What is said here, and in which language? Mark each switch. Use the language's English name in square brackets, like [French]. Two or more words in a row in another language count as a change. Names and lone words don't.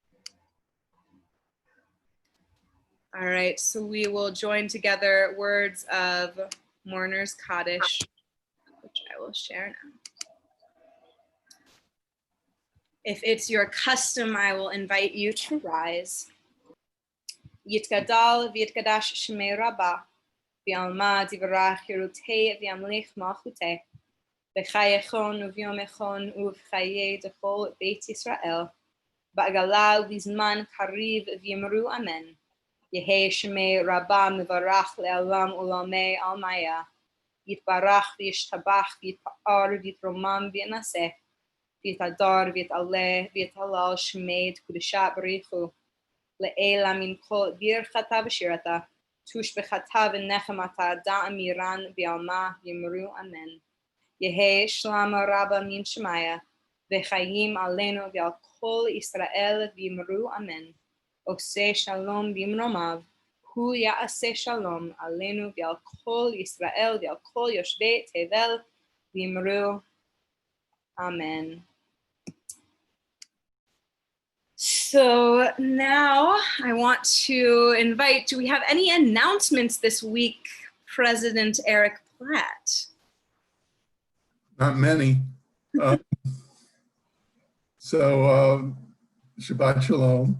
[English] All right, so we will join together words of Mourner's Kaddish, which I will share now. If it's your custom, I will invite you to rise. [Aramaic] יתגדל ויתקדש שמה רבא, בעלמא די ברא כרעותה וימליך מלכותה, בחייכון וביומיכון ובחיי דכל בית ישראל, בעגלא ובזמן קריב ואמרו אמן. יהא שמה רבא מברך לעלם ולעלמי עלמיא, יתברך וישתבח ויתפאר ויתרומם ויתנשא, ויתהדר ויתעלה ויתהלל שמה דקודשא בריך הוא, לעלא מן כל ברכתא ושירתא, תשבחתא ונחמתא דאמירן בעלמא ואמרו אמן. יהא שלמא רבא מן שמיא, וחיים עלינו ועל כל ישראל ואמרו אמן. [Hebrew] עושה שלום במרומיו, הוא יעשה שלום עלינו ועל כל ישראל ועל כל יושבי תבל ואמרו אמן. [English] So now I want to invite, do we have any announcements this week, President Eric Platt? Not many. [Hebrew] שבת שלום.